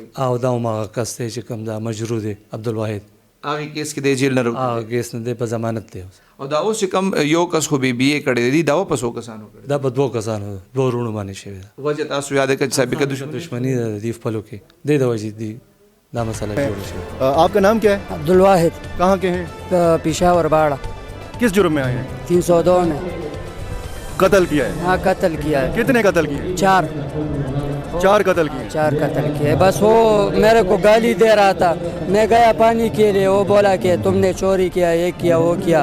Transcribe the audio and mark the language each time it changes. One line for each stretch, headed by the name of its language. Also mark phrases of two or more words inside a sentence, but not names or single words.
Pashto: او دا هم هغه کس دی چې کوم دا مجرور دی عبدالواحد. هغه کیس کې د جیل نه هغه کیس نه دی په ضمانت دی. او دا اوس کم یو کس خو بی بی ای کړی دی. دا په 100 کسانو کړی دا په 2 کسانو 2 رونو باندې شوی ده. وجه تاسو یاد کړئ سابقه دشمنی ده دی خپلو کې دی د وجې دی دا مسئلہ جوړ شو.
Urdu: آپ کا نام کیا ہے؟ عبدالواحد. کہاں کے ہیں؟ پشاور باڑہ. کس جرم میں آئے ہیں؟ 302 میں قتل کیا ہے. ہاں قتل کیا ہے. کتنے قتل کیے؟ 4 قتل کیے. 4 قتل کیے. بس وہ میرے کو گالی دے رہا تھا. میں گیا پانی کے لیے, وہ بولا کہ تم نے چوری کیا, یہ کیا, وہ کیا.